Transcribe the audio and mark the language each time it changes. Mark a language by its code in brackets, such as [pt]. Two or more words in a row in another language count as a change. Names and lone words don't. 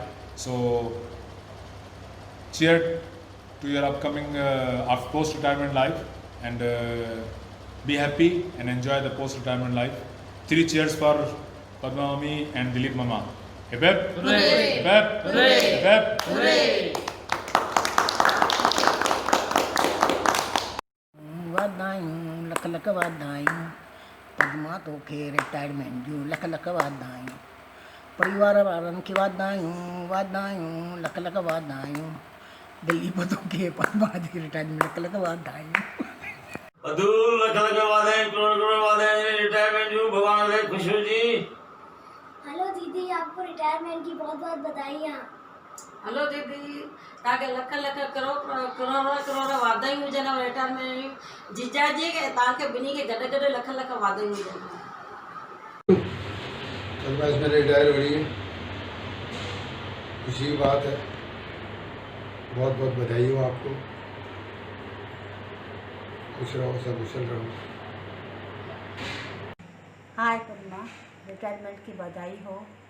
[en] So, cheer to your upcoming post-retirement life, and be happy and enjoy the post-retirement life. 3 cheers for Padma Mami and Dilip Mama. Hip hip! Hooray! Hip hip! Hooray! Hip hip! Hooray! [sd] वाधायूं लख लख वाधायूं, पद्मा तोखे रिटायरमेंट जूं लख लख वाधायूं। परिवार वारनि खे वाधायूं लख लख वाधायूं। दिलीप तोखे पद्मा जी रिटायरमेंट लख लख वाधायूं। अदूर लख लख वाधायूं, करोड़ करोड़ वाधायूं रिटायरमेंट जूं। [hi] भगवान दे खुश हो जी। हेलो दीदी, आपको रिटायरमेंट की बहुत बहुत बधाइयाँ। हेलो दीदी, [sd] तव्हांखे लख लख करोड़ वाधायूं हुजनि रिटायरमेंट। जीजाजी खे तव्हांखे ॿिन्ही खे गॾु गॾु लख लख वाधायूं हुजनि। [hi] पद्मा इसमें रिटायर हो रही है, खुशी की बात है। बहुत बहुत बधाई हो आपको, खुश रहो, सब कुशल रहो। हाय पद्मा, रिटायरमेंट की बधाई हो।